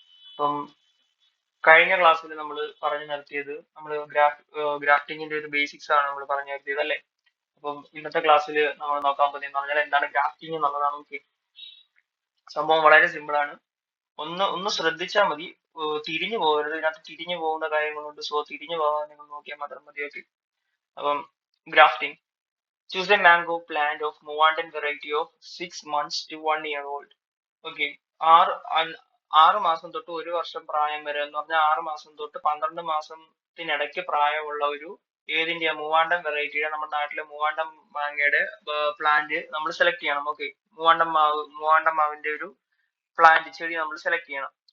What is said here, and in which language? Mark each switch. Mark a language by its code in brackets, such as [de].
[ml] അപ്പം കഴിഞ്ഞ ക്ലാസ്സിൽ നമ്മൾ പറഞ്ഞു നിർത്തിയത് നമ്മൾ ഗ്രാഫ്റ്റിംഗിന്റെ ഒരു ബേസിക്സ് ആണ് നമ്മൾ പറഞ്ഞു നിർത്തിയത് അല്ലേ. അപ്പം ഇന്നത്തെ ക്ലാസ്സിൽ നമ്മൾ നോക്കാൻ പോകുന്നതെന്ന് പറഞ്ഞാൽ എന്താണ് ഗ്രാഫ്റ്റിംഗ് എന്നുള്ളതാണ്. ഓക്കെ, സംഭവം വളരെ സിമ്പിൾ ആണ്. ഒന്ന് ശ്രദ്ധിച്ചാൽ മതി, തിരിഞ്ഞു പോകരുത്. ഇതിനകത്ത് തിരിഞ്ഞു പോകുന്ന കാര്യങ്ങളുണ്ട്. സോ തിരിഞ്ഞു പോകാൻ നിങ്ങൾ നോക്കിയാൽ മാത്രം മതി. ഓക്കെ, അപ്പം grafting. [en] Choose a mango plant of Moandan variety of 6 months to 1 year old. [ml] Okay, ആറ് മാസം തൊട്ട് ഒരു വർഷം പ്രായം വരെ എന്ന് പറഞ്ഞാൽ 6 മാസം തൊട്ട് 12 മാസത്തിനിടയ്ക്ക് പ്രായമുള്ള ഒരു ഏതിന്റെ മൂവാണ്ടൻ വെറൈറ്റിയുടെ, നമ്മുടെ നാട്ടിലെ മൂവാണ്ടൻ മാങ്ങയുടെ പ്ലാന്റ് നമ്മൾ സെലക്ട് ചെയ്യണം. ഓക്കെ, മൂവാണ്ടൻ മാവിന്റെ ഒരു പ്ലാന്റ് ചെടി നമ്മൾ സെലക്ട് ചെയ്യണം.